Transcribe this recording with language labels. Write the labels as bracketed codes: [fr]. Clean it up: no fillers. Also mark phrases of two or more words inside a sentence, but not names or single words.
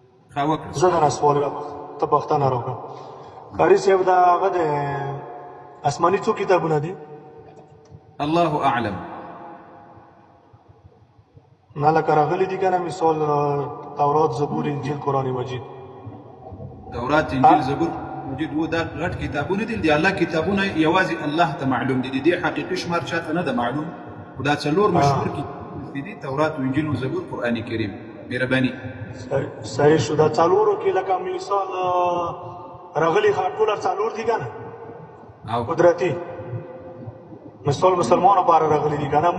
[ps] زه درنه سوال ته پوښتنه راوکړم. قاري صاحب دا هغه د آسماني څو کتابونه دي؟ [ar] الله اعلم. [ps] نه لکه راغلي دي که نه مثال تورات، زبور، انجیل، قرآن مجید. تورات، انجیل، زبور مجید و دا غټ کتابونه دي. د الله کتابونه یوازې الله ته معلوم دي. د دې حقیقي شمار چاته نه ده معلوم. خو دا څلور مشهور کتابونه دي: تورات، انجیل و زبور، قرآن کریم. مهرباني. صحیح شو. دا څلورو کې لکه مثال راغلي ټوله څلور دي که نه قدرتي مثال مسلمانو لپاره راغلي دي که نه.